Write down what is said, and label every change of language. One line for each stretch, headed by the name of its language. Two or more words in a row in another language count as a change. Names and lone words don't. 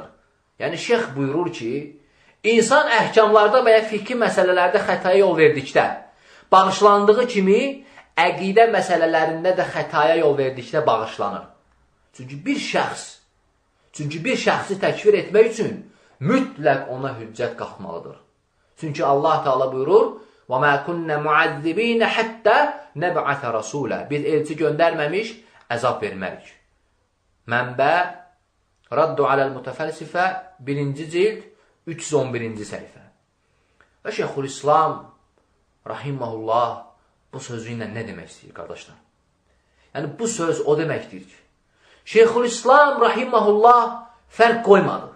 Azerbaijani: Yəni, şeyx buyurur ki, insan əhkamlarda və ya fikri məsələlərdə xətaya yol verdikdə, bağışlandığı kimi, əqidə məsələlərində də xətaya yol verdikdə bağışlanır. Çünki bir şəxsi təkfir etmək üçün mütləq ona hüccət qalxmalıdır. Çünki Allah Teala buyurur,
Arabic: وَمَا كُنَّ مُعَذِّبِينَ حَتَّى نَبْعَثَ رَسُولًا
Azerbaijani: Biz elçi göndərməmiş, əzab vermərik. Mənbə Raddu aləl mütəfəlsifə 1-ci cild 311-ci səhifə. Və Şeyxülislam Rahiməhullah bu sözü ilə nə demək istəyir, qardaşlar? Yəni, bu söz o deməkdir ki, Şeyxülislam Rahiməhullah fərq qoymadı.